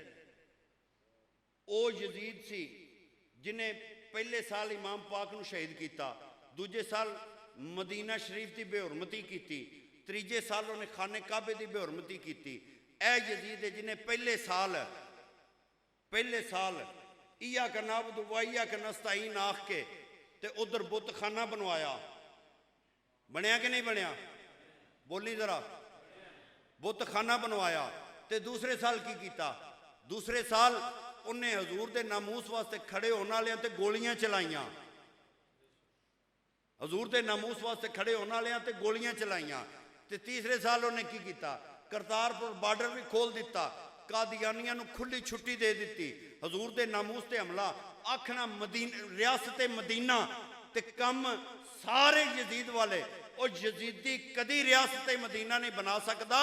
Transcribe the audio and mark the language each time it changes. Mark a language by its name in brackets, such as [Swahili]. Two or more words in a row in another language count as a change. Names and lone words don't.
[Punjabi] ਉਹ ਯਜ਼ੀਦ ਸੀ ਜਿਨੇ ਪਹਿਲੇ ਸਾਲ ਇਮਾਮ ਪਾਕ ਨੂੰ ਸ਼ਹੀਦ ਕੀਤਾ, ਦੂਜੇ ਸਾਲ ਮਦੀਨਾ ਸ਼ਰੀਫ ਦੀ ਬੇਹੁਰਮਤੀ ਕੀਤੀ, ਤੀਜੇ ਸਾਲ ਉਹਨੇ ਖਾਨੇ ਕਾਬੇ ਦੀ ਬੇਹੁਰਮਤੀ ਕੀਤੀ। ਇਹ ਯਜ਼ੀਦ ਹੈ ਜਿਹਨੇ ਪਹਿਲੇ ਸਾਲ [Arabic] إياك نعبد وإياك نستعين [Punjabi] ਆਖ ਕੇ ਤੇ ਉੱਧਰ ਬੁੱਤਖ਼ਾਨਾ ਬਣਵਾਇਆ। ਬਣਿਆ ਕਿ ਨਹੀਂ ਬਣਿਆ? ਬੋਲੀ ਜ਼ਰਾ। ਬੁੱਤਖ਼ਾਨਾ ਬਣਵਾਇਆ। ਤੇ ਦੂਸਰੇ ਸਾਲ ਕੀ ਕੀਤਾ? ਦੂਸਰੇ ਸਾਲ ਉਹਨੇ ਹਜ਼ੂਰ ਦੇ ਨਾਮੂਸ ਵਾਸਤੇ ਖੜ੍ਹੇ ਹੋਣ ਵਾਲੇ ਤੇ ਗੋਲੀਆਂ ਚਲਾਈਆਂ। ਹਜ਼ੂਰ ਦੇ ਨਾਮੂਸ ਵਾਸਤੇ ਖੜ੍ਹੇ ਹੋਣ ਵਾਲੇ ਤੇ ਗੋਲੀਆਂ ਚਲਾਈਆਂ। ਤੇ ਤੀਸਰੇ ਸਾਲ ਉਹਨੇ ਕੀ ਕੀਤਾ? ਕਰਤਾਰਪੁਰ ਬਾਰਡਰ ਭੀ ਖੋਲ੍ਹ ਦਿੱਤਾ, ਕਾਦੀਆਨੀਆਂ ਨੂੰ ਖੁੱਲ੍ਹੀ ਛੁੱਟੀ ਦੇ ਦਿੱਤੀ। ਹਜ਼ੂਰ ਦੇ ਨਾਮੂਸ ਤੇ ਹਮਲਾ, ਆਖਣਾ ਰਿਆਸਤ ਮਦੀਨਾ ਤੇ ਕੰਮ ਸਾਰੇ ਯਜ਼ੀਦ ਵਾਲੇ। ਔਰ ਯਜ਼ੀਦੀ ਕਦੀ ਰਿਆਸਤ ਮਦੀਨਾ ਨਹੀਂ ਬਣਾ ਸਕਤਾ।